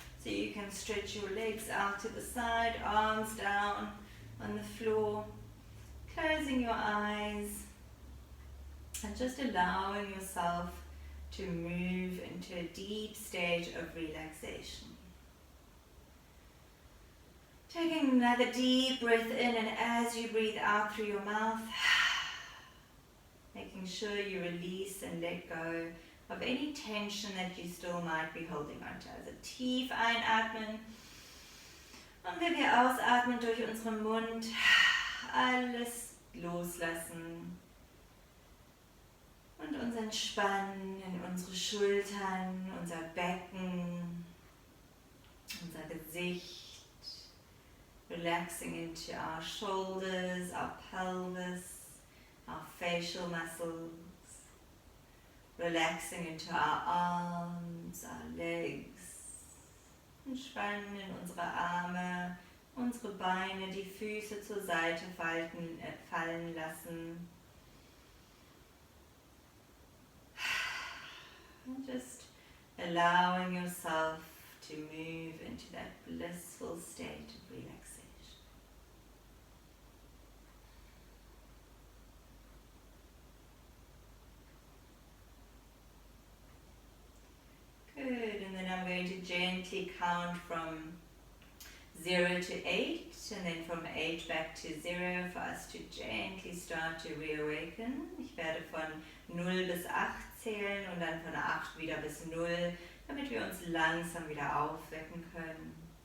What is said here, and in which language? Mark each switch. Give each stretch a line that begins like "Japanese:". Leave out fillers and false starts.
English: So you can stretch your legs out to the side, arms down on the floor, closing your eyes and just allowing yourself to move into a deep stage of relaxation. Taking another deep breath in, and as you breathe out through your mouth, making sure you release and let go of any tension that you still might be holding on to.
German: Also tief einatmen und wenn wir ausatmen durch unseren Mund, alles loslassen und uns entspannen in unsere Schultern, unser Becken, unser Gesicht,
English: relaxing into our shoulders, our pelvis, our facial muscles. Relaxing into our arms, our legs.
German: Entspannen in unsere Arme, unsere Beine, die Füße zur Seite fallen lassen.
English: And just allowing yourself to move into that blissful state of relaxation. Good, and then I'm going to gently count from 0 to 8, and then from 8 back to 0 for us to gently start to reawaken.
German: Ich werde von 0 bis 8 zählen und dann von 8 wieder bis 0, damit wir uns langsam wieder aufwecken können.